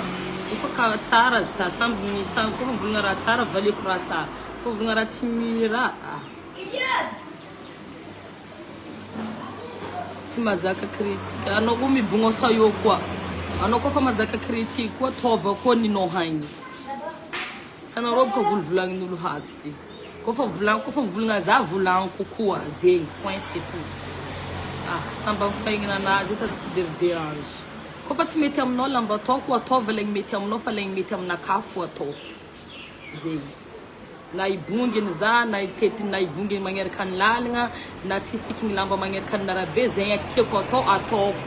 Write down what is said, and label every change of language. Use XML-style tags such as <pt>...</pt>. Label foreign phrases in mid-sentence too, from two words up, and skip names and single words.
<mg>Kofa ka tsara samby kofa mivulagna raha tsara valiako raha tsara. Kofa mivulagna raha tsy mira tsy mazaka kritika. Anao koa mibogno sa eo koa. Anao koa fa mazaka kritika koa tova koa ninao hagny. Sana robo ko vulvulagnin'olo haty ty. Kofa mivulagna za vulagno kokoa zegny</mg> <fr>point c'est tout.</fr> <mg>Samba mifaigna anazy ta dérange. Kofa tsy mety aminao lamba ataoko ataova lay mety aminao fa lay mety aminakahy fo ataoko. Zegny. Na ibonginy za na itetiny na ibonginy magneraka ny lalagna na tsy sikigny lamba magneraka ny narabe zegny tiako atao ataoko.</mg>